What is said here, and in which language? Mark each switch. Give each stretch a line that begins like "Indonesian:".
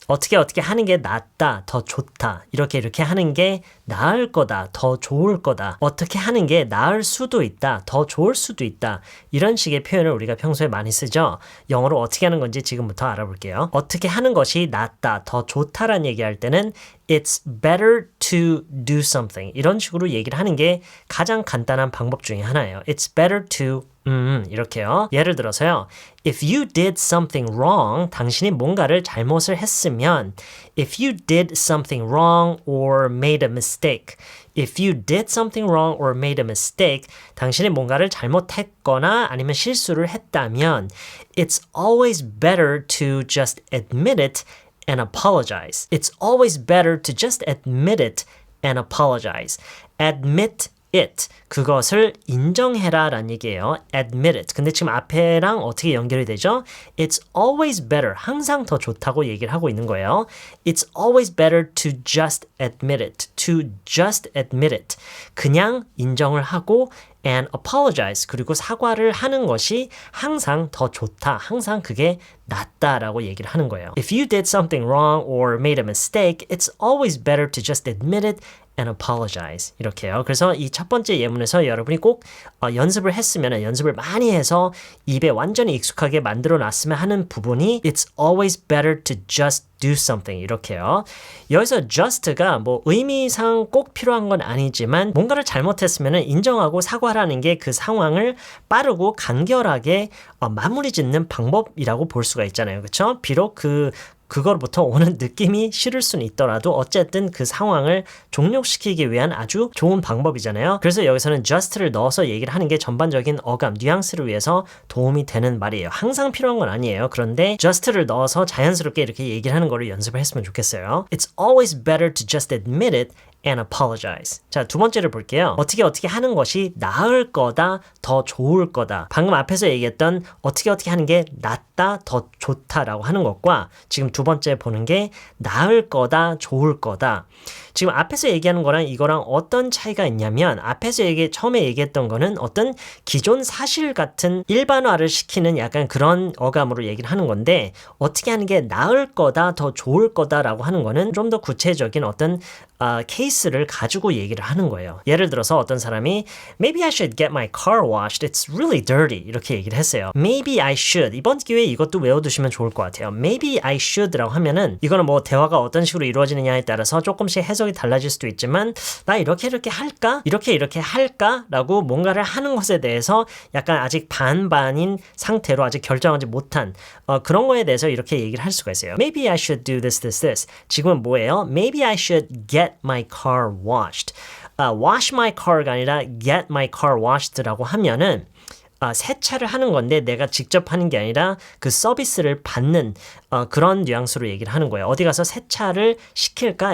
Korean: 어떻게 하는 게 낫다, 더 좋다, 이렇게 하는 게 나을 거다, 더 좋을 거다, 어떻게 하는 게 나을 수도 있다, 더 좋을 수도 있다, 이런 식의 표현을 우리가 평소에 많이 쓰죠. 영어로 어떻게 하는 건지 지금부터 알아볼게요. 어떻게 하는 것이 낫다, 더 좋다라는 얘기할 때는
English: It's better to do something,
Korean: 이런 식으로 얘기를 하는 게 가장 간단한 방법 중에 하나예요.
English: It's better to
Korean: 이렇게요. 예를 들어서요.
English: If you did something wrong,
Korean: 당신이 뭔가를 잘못을 했으면
English: If you did something wrong or made a mistake, If you did something wrong or made a mistake,
Korean: 당신이 뭔가를 잘못했거나 아니면 실수를 했다면
English: It's always better to just admit it and apologize. It's always better to just admit it and apologize. Admit it.
Korean: 그것을 인정해라 라는 얘기예요.
English: Admit it.
Korean: 근데 지금 앞에랑 어떻게 연결이 되죠?
English: It's always better.
Korean: 항상 더 좋다고 얘기를 하고 있는 거예요.
English: It's always better to just admit it. To just admit it.
Korean: 그냥 인정을 하고
English: and apologize.
Korean: 그리고 사과를 하는 것이 항상 더 좋다. 항상 그게 낫다라고 얘기를 하는 거예요.
English: If you did something wrong or made a mistake, it's always better to just admit it and apologize.
Korean: 이렇게요. 그래서 이 첫 번째 예문에서 여러분이 꼭 연습을 했으면 연습을 많이 해서 입에 완전히 익숙하게 만들어 놨으면 하는 부분이
English: It's always better to just do something.
Korean: 이렇게요. 여기서 just가 뭐 의미상 꼭 필요한 건 아니지만 뭔가를 잘못했으면 인정하고 사과하라는 게 그 상황을 빠르고 간결하게 마무리 짓는 방법이라고 볼 수가 있잖아요. 그렇죠? 비록 그거로부터 오는 느낌이 싫을 수는 있더라도 어쨌든 그 상황을 종료시키기 위한 아주 좋은 방법이잖아요. 그래서 여기서는 just를 넣어서 얘기를 하는 게 전반적인 어감, 뉘앙스를 위해서 도움이 되는 말이에요. 항상 필요한 건 아니에요. 그런데 just를 넣어서 자연스럽게 이렇게 얘기를 하는 거를 연습을 했으면 좋겠어요.
English: It's always better to just admit it and apologize.
Korean: 자, 두 번째를 볼게요. 어떻게 하는 것이 나을 거다, 더 좋을 거다. 방금 앞에서 얘기했던 어떻게 하는 게 낫다, 더 좋다라고 하는 것과 지금 두 번째 보는 게 나을 거다, 좋을 거다. 지금 앞에서 얘기하는 거랑 이거랑 어떤 차이가 있냐면 앞에서 처음에 얘기했던 거는 어떤 기존 사실 같은 일반화를 시키는 약간 그런 어감으로 얘기를 하는 건데 어떻게 하는 게 나을 거다, 더 좋을 거다라고 하는 거는 좀 더 구체적인 어떤 케이스를 가지고 얘기를 하는 거예요. 예를 들어서 어떤 사람이
English: Maybe I should get my car washed. It's really dirty.
Korean: 이렇게 얘기를 했어요.
English: Maybe I should.
Korean: 이번 기회에 이것도 외워두시면 좋을 것 같아요.
English: Maybe I should
Korean: 라고 하면은 이거는 뭐 대화가 어떤 식으로 이루어지느냐에 따라서 조금씩 해석이 달라질 수도 있지만 나 이렇게 할까? 이렇게 할까? 라고 뭔가를 하는 것에 대해서 약간 아직 반반인 상태로 아직 결정하지 못한 그런 거에 대해서 이렇게 얘기를 할 수가 있어요.
English: Maybe I should do this.
Korean: 지금은 뭐예요?
English: Maybe I should get my car washed. wash my car
Korean: 가 아니라
English: get my car washed
Korean: 라고 하면은 세차를 하는 건데 내가 직접 하는 게 아니라 그 서비스를 받는 그런 뉘앙스로 얘기를 하는 거예요. 어디 가서 세차를 시킬까?